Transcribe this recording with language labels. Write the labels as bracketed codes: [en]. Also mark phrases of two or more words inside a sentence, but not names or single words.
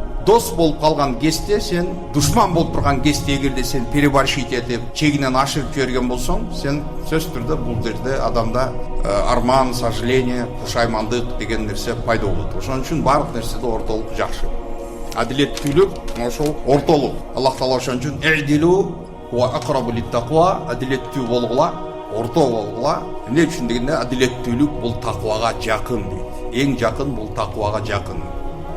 [ky] Дос болуп калган кезде сен душман болуп турган кезде эгерде сен переборщить этип, чегинен ашырып жиберген болсоң, сен сөзсүз түрдө бул жерде адамда арман, сожаление, пушаймандык деген нерсе пайда болот. Ошон үчүн баардык нерседе ортолук жакшы. Адилеттүүлүк ошол ортолук. Аллах таала ошон үчүн [ar] "اعدلوا وأقرب للتقوى", [ky] адилеттүү болгула, орто болгула. Эмне үчүн дегенде адилеттүүлүк бул таквага жакын дейт. Эң жакын бул таквага жакын.